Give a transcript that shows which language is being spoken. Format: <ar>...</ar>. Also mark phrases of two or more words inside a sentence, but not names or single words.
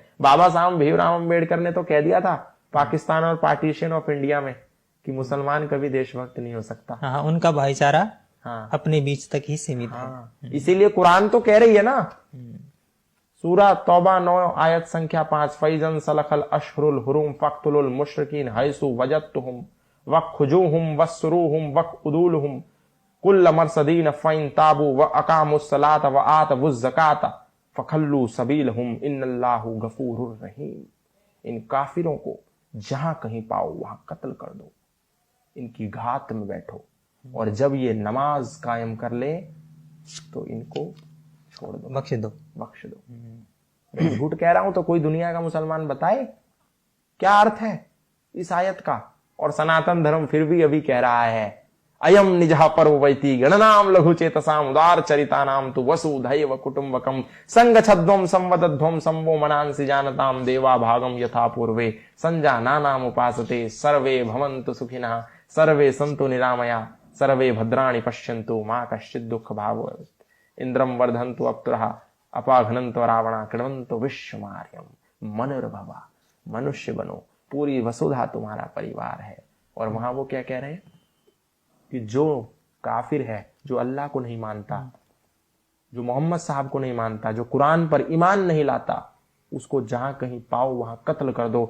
<hi>बाबा साहब भीमराव अम्बेडकर ने तो कह दिया था पाकिस्तान और पार्टीशन ऑफ इंडिया में कि मुसलमान कभी देशभक्त नहीं हो सकता। हाँ, उनका भाईचारा हाँ, अपने बीच तक ही सीमित है। हाँ, इसीलिए कुरान तो कह रही है ना, सूरा तौबा 9 आयत संख्या 5,</hi> <ar>فإذا انسلخ الأشهر الحرم فاقتلوا المشركين حيث وجدتموهم وخذوهم واحصروهم واقعدوا لهم كل مرصد فإن تابوا وأقاموا الصلاة وآتوا الزكاة فخلوا سبيلهم إن الله غفور رحيم.</ar> <hi>इन काफिरों को जहां कहीं पाओ वहां कत्ल कर दो, इनकी घात में बैठो, और जब ये नमाज कायम कर ले तो इनको छोड़ दो, बख्श दो। मैं झूठ कह रहा हूं तो कोई दुनिया का मुसलमान बताए क्या अर्थ है इस आयत का। और सनातन धर्म फिर भी अभी कह रहा है</hi> <sa>अयम निजहा पर्ववैती गणनाम लघु चेतसाम उदार चरिता नाम तु वसुधैव कुटुंबकम संग छद्वम संवदध्वम संवो मनांसि जानताम देवा भागम यथा पूर्वे संजा नानाम उपासते सर्वे भवन्तु सुखिनः सर्वे सन्तु निरामया सर्वे भद्राणि पश्यन्तु मां कश्चित् दुःख भावो इंद्रम वर्धन्तु अप्तुरः अपाघ्नन्तो रावणा कृण्वन्तो विश्वमार्यम मनुर्भवा।</sa> <hi>मनुष्य बनो, पूरी वसुधा तुम्हारा परिवार है। और वहां वो क्या कह रहे हैं कि जो काफिर है, जो अल्लाह को नहीं मानता, जो मोहम्मद साहब को नहीं मानता, जो कुरान पर ईमान नहीं लाता, उसको जहां कहीं पाओ वहां कत्ल कर दो।</hi>